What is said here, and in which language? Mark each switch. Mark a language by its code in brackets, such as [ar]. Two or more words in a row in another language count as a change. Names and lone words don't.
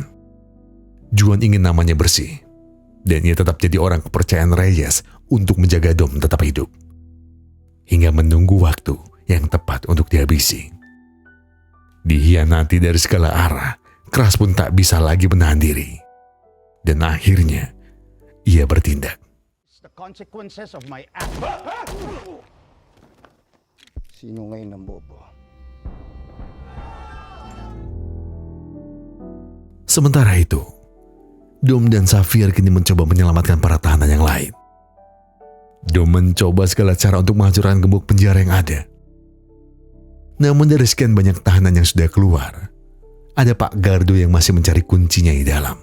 [id] Juan ingin namanya bersih, dan ia tetap jadi orang kepercayaan Reyes untuk menjaga Dom tetap hidup. Hingga menunggu waktu yang tepat untuk dihabisi. Dihianati dari segala arah, Kras pun tak bisa lagi menahan diri. Dan akhirnya, ia bertindak. [en] The consequences of my act. [tl] Sino ngayon ang bobo? [id] Sementara itu, Dom dan Safir kini mencoba menyelamatkan para tahanan yang lain. Dom mencoba segala cara untuk menghancurkan gembok penjara yang ada. Namun dari sekian banyak tahanan yang sudah keluar, ada Pak Gardo yang masih mencari kuncinya di dalam.